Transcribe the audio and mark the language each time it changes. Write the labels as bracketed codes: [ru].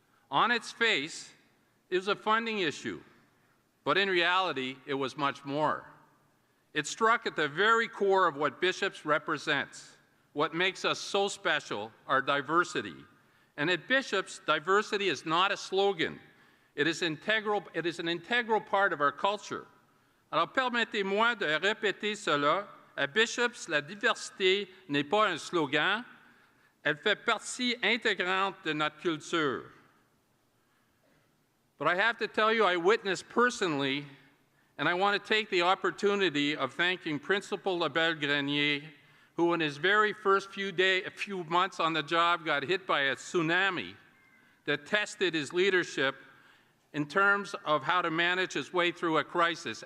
[en] On its face, it was a funding issue, but in reality, it was much more. It struck at the very core of what Bishops represents, what makes us so special, our diversity. And at Bishops, diversity is not a slogan. It is an integral part of our culture. [fr] Alors permettez-moi de répéter cela. À Bishops, la diversité n'est pas un slogan, elle fait partie intégrante de notre culture. [en] But I have to tell you, I witnessed personally, and I want to take the opportunity of thanking Principal Labelle-Grenier, who in his very first few months on the job got hit by a tsunami that tested his leadership in terms of how to manage his way through a crisis.